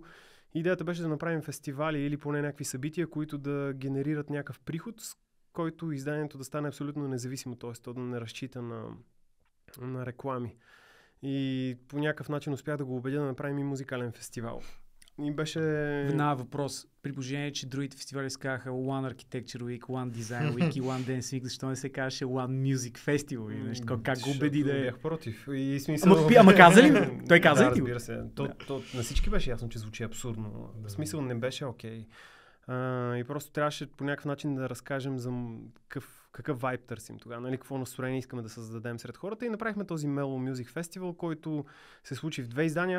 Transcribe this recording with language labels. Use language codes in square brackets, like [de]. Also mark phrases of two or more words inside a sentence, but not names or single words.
[bg] Идеята беше да направим фестивали или поне някакви събития, които да генерират някакъв приход, с който изданието да стане абсолютно независимо, т.е. то да не разчита на реклами. И по някакъв начин успях да го убедя да направим и музикален фестивал. И беше... Веднага въпрос. При положение, че другите фестивали се казаха One Architecture Week, One Design Week и One Dance Week, защо не се казваше One Music Festival? Как го убеди да е? Бях против. И смисъл... Ама каза ли? Той каза ли? Разбира се. На всички беше ясно, че звучи абсурдно. В смисъл не беше окей. И просто трябваше по някакъв начин да разкажем за какъв вайб търсим тогава, нали, какво настроение искаме да създадем сред хората и направихме този Mellow Music Festival, който се случи в 2 издания.